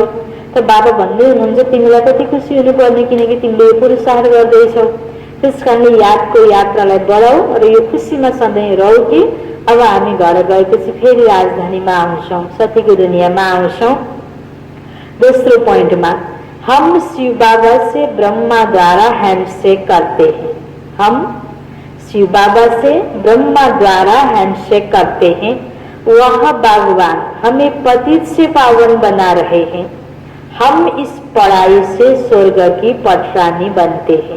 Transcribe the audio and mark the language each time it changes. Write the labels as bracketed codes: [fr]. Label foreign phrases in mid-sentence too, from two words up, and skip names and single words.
[ne] त बाबा भन्दै हुनुहुन्छ तिमीलाई कति खुसी हुनुपर्ने, किनकि तिमीले पुरुषार्थ गर्दैछौ। त्यसकारणले यादको यात्रालाई बढाऊ र यो खुसीमा सधैँ रहौ कि अब हामी घर गएपछि फेरि राजधानीमा आउँछौं, सतीको दुनियाँमा आउँछौं। दोस्रो पोइन्टमा, [hi] हम शिव बाबा से ब्रह्मा द्वारा हैंडशेक करते हैं। हम शिव बाबा से ब्रह्मा द्वारा हैंडशेक करते हैं। वह भगवान हमें पतित से पावन बना रहे हैं। हम इस पढ़ाई से स्वर्ग की पटरानी बनते हैं।